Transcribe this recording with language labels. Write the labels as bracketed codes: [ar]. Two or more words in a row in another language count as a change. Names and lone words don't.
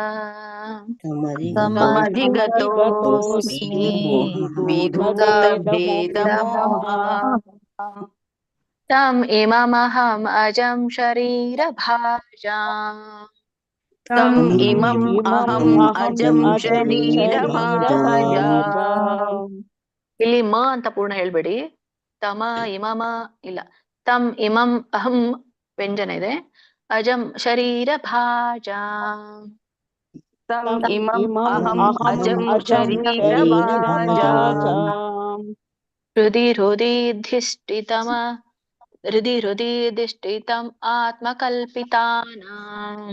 [sa] समधिगतोऽस्मि विधुतभेदमोहः. तम् इममहम् अजं शरीरभाजाम् तम् इमम् अहम् अजं शरीरभाजाम्. [kn] ಇಲ್ಲಿ ಮ ಅಂತ ಪೂರ್ಣ ಹೇಳ್ಬೇಡಿ. [sa] ತಮ ಇಮಮ [kn] ಇಲ್ಲ. [sa] ತಮ್ ಇಮಂ ಅಹಂ [kn] ವ್ಯಂಜನ ಇದೆ. [sa] ಅಜಂ ಶರೀರ ಭಾಜಾಂ. तम् इमम् अहम् अजं शरीरभाजाम्. हृदि हृदि धिष्ठितम हृदि हृदि धिष्ठितम् आत्मकल्पितानां